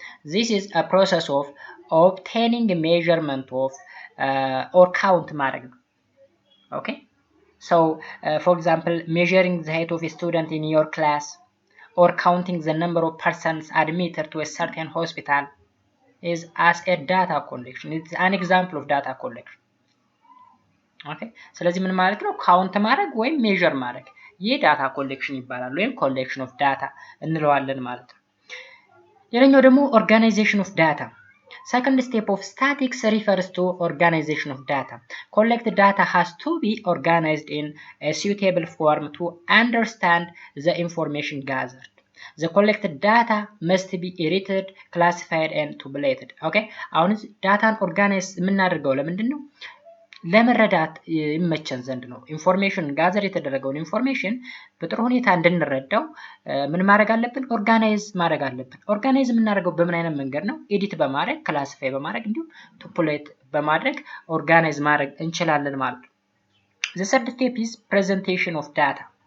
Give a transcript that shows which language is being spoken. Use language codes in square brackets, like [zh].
[en] This is a process of obtaining a measurement of or count [am] ማድረግ ነው። [en] Okay, so for example measuring the height of a student in your class or counting the number of persons admitted to a certain hospital is as a data collection. It's an example of data collection. [am] Okay, ስለዚህ ምን ማለት ነው ካውንት ማድረግ ወይም ሜዠር ማድረግ ይህ ዳታ ኮሌክሽን ይባላል ወይም ኮሌክሽን ኦፍ ዳታ እንለዋለን ማለት ነው። ሌላኛው ደግሞ ኦርጋናይዜሽን ኦፍ ዳታ። [en] Second step of statics refers to organization of data. Collect data has to be organized in a suitable form to understand the information gathered. The collected data must be edited, classified and tabulated. Okay? [am] አሁን ዳታን ኦርጋናይዝ የምናደርገው ለምንድን ነው? ለመረዳት ይመቸን ዘንድ ነው። ኢንፎርሜሽን ጋዘር የተደረገውን ኢንፎርሜሽን በጥሩ ሁኔታ እንድንረዳው ምን ማድረግ አለብን? ኦርጋናይዝ ማድረግ አለብን። ኦርጋናይዝ የምናደርገው በምን አይነት መንገድ ነው? ኤዲት በማድረግ ክላሲፋይ በማድረግ እንዲሁም ቱፑሌት በማድረግ ኦርጋናይዝ ማድረግ እንችላለን ማለት ነው። [en] The third step is presentation of data.